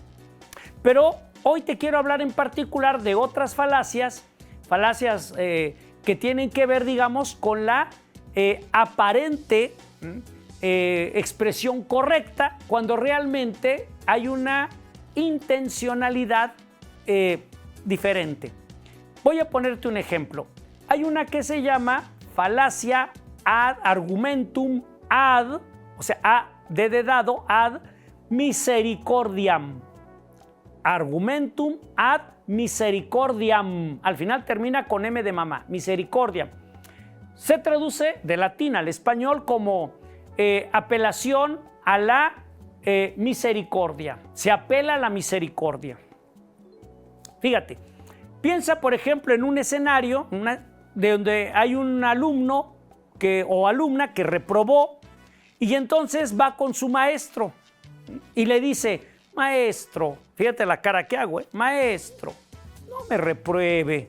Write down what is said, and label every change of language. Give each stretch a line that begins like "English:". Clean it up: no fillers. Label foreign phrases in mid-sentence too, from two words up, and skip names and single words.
Spanish: Pero hoy te quiero hablar en particular de otras falacias que tienen que ver, digamos, con la aparente expresión correcta, cuando realmente hay una intencionalidad diferente. Voy a ponerte un ejemplo. Hay una que se llama falacia
Latin: ad argumentum ad,
Spanish: o sea, a de dado,
Latin: ad misericordiam. Argumentum ad misericordiam.
Spanish: Al final termina con M de mamá, misericordiam. Se traduce de latín al español como apelación a la misericordia. Se apela a la misericordia. Fíjate, piensa por ejemplo en un escenario de donde hay un alumno o alumna que reprobó y entonces va con su maestro y le dice, maestro, fíjate la cara que hago, maestro, no me repruebe.